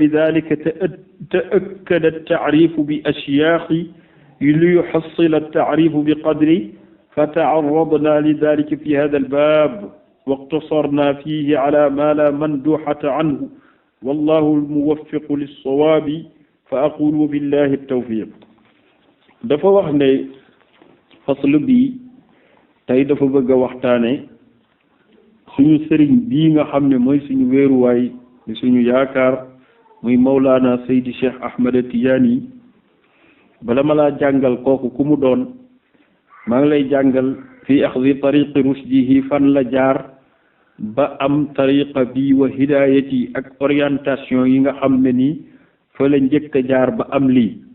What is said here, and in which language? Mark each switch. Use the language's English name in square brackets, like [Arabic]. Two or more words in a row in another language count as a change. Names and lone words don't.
[Arabic] ذلك تأكد التعريف بأشياخ ليحصل التعريف بقدره فتعرضنا لذلك في هذا الباب واقتصرنا فيه على ما لا مندوحة عنه والله الموفق للصواب فأقول بالله التوفيق [Wolof] dafa wax ne fasl bi tey dafa bëgg a waxtaane suñu sëriñ bii nga xam ne mooy suñu wéeruwaay di suñu yaakaar muy Mawlana Seydi Cheikh Ahmed Tidiane bala ma laa jàngal kooku ku mu doon maa ngi lay jàngal [Arabic] في أخذ طريق رشده [Wolof] fan la jaar ba am tariqa bi [Arabic] وهدايته [Wolof] ak orientation yi nga xam ne nii fa la njëkk a jaar ba am lii